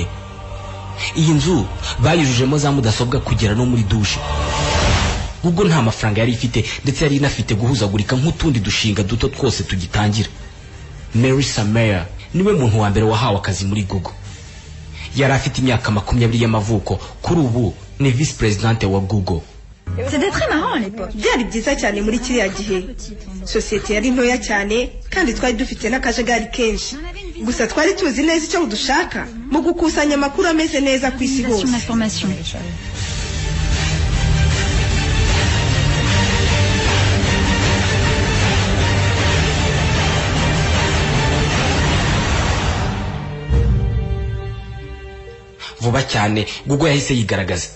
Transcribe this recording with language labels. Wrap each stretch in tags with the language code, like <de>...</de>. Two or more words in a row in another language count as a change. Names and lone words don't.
<rw>Iyi nzu bayujujemo za mudasobwa kugera no muri dushe. Google nta mafaranga yari ifite ndetse yari inafite guhuzagurika nk'utundi dushinga duto twose tugitangira. Mary Sameer niwe muntu wa mbere wahawe akazi muri Google. Yari afite imyaka 20 y'amavuko, kuri ubu ni vice presidente wa Google.</rw> <fr>C'était très marrant à l'époque.</fr> <rw>Byari byiza cyane muri kiriya gihe. Societe yari ntoya cyane kandi twari dufite n'akajagari kenshi. Gusa twari tuzi neza icyo dushaka mu gukusanya amakuru ameze neza ku isi hose. Vuba cyane Google yahise yigaragaza.</rw>